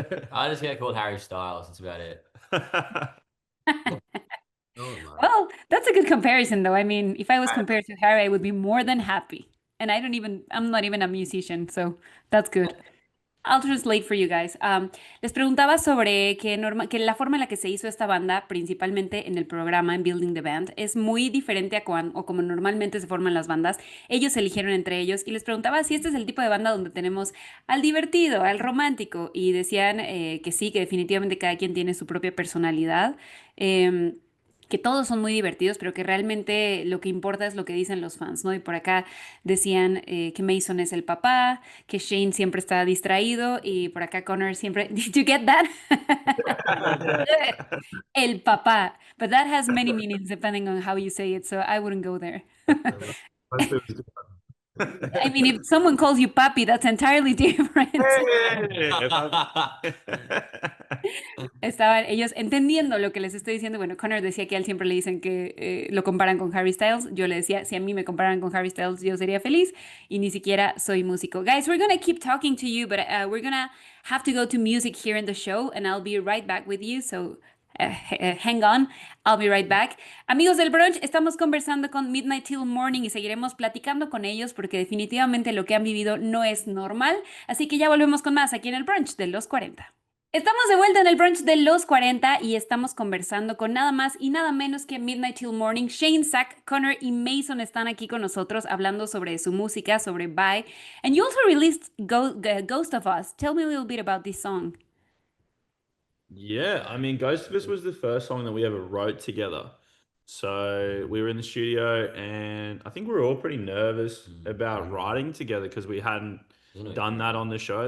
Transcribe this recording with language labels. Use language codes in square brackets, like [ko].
[en] I just get called Harry Styles. That's about it. Well, that's a good comparison, though. I mean, if I was compared to Harry, I would be more than happy. And I'm not even a musician, so that's good. I'll translate for you guys. [es] Les preguntaba sobre que la forma en la que se hizo esta banda, principalmente en el programa, en Building the Band, es muy diferente a o como normalmente se forman las bandas. Ellos se eligieron entre ellos y les preguntaba si este es el tipo de banda donde tenemos al divertido, al romántico, y decían que sí, que definitivamente cada quien tiene su propia personalidad. Que todos son muy divertidos, pero que realmente lo que importa es lo que dicen los fans, ¿no? Y por acá decían que Mason es el papá, que Shane siempre está distraído y por acá Connor siempre... [en] Did you get that? [es] El papá. [en] But that has many meanings depending on how you say it, so I wouldn't go there. I mean, if someone calls you papi, that's entirely different. [es] Estaban ellos entendiendo lo que les estoy diciendo. Bueno, Connor decía que a él siempre le dicen que lo comparan con Harry Styles. Yo le decía, si a mí me comparan con Harry Styles, yo sería feliz y ni siquiera soy músico. [en] Guys, we're gonna keep talking to you, but we're gonna have to go to music here in the show, and I'll be right back with you. So hang on, I'll be right back. [es] Amigos del brunch, estamos conversando con Midnight Till Morning y seguiremos platicando con ellos porque definitivamente lo que han vivido no es normal. Así que ya volvemos con más aquí en el brunch de los 40. Estamos de vuelta en el brunch de los 40 y estamos conversando con nada más y nada menos que Midnight Till Morning. Shane, Zach, Connor y Mason están aquí con nosotros hablando sobre su música, sobre Bye. [en] And you also released Ghost of Us. Tell me a little bit about this song. Yeah, I mean, Ghost of Us was the first song that we ever wrote together. So we were in the studio, and I think we were all pretty nervous about writing together because we hadn't done that on the show.